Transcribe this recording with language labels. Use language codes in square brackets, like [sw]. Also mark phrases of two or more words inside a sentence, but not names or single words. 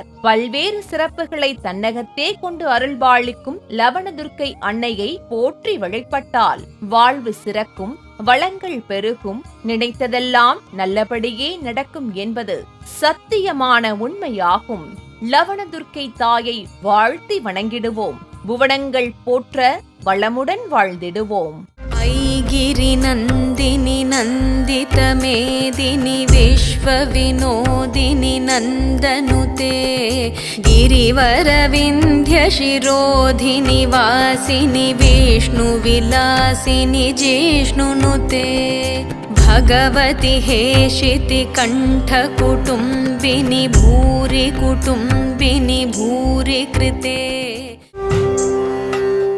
[ta] பல்வேறு சிறப்புகளை தன்னகத்தே கொண்டு அருள்பாலிக்கும் லவணதுர்க்கை அன்னையை போற்றி வழிபட்டால் வாழ்வு சிறக்கும், வளங்கள் பெருகும், நினைத்ததெல்லாம் நல்லபடியே நடக்கும் என்பது சத்தியமான உண்மையாகும். லவணதுர்க்கை தாயை வாழ்த்தி வணங்கிடுவோம். புவனங்கள் போற்ற வளமுடன் வாழ்ந்திடுவோம். [sa] ऐगिरि नन्दिनि नन्दितमेदिनि विश्वविनोदिनि नन्दनुते गिरिवरविन्ध्यशिरोधिनि वासिनि विष्णुविलासिनि जिष्णुनुते भगवति हेशिति कण्ठकुटुम्बिनि भूरि कुटुम्बिनि भूरि कृते